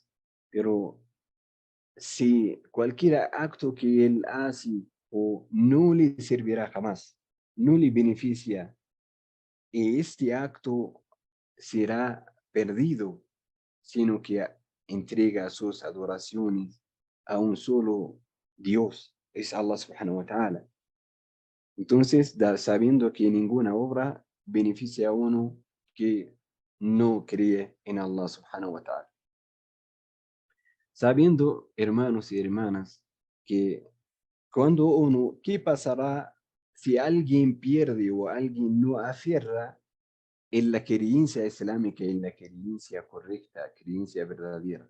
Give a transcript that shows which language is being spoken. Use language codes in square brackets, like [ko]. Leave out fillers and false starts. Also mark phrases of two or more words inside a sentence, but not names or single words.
[es] Pero si cualquier acto que él hace o no le servirá jamás, no le beneficia, y este acto será perdido, sino que entrega sus adoraciones a un solo Dios, es [ar] الله سبحانه وتعالى. [es] Entonces, sabiendo que ninguna obra beneficia a uno que no cree en [ar] الله سبحانه وتعالى. [es] Sabiendo, hermanos y hermanas, que cuando uno, ¿qué pasará si alguien pierde o alguien no aferra en la creencia islámica, en la creencia correcta, creencia verdadera?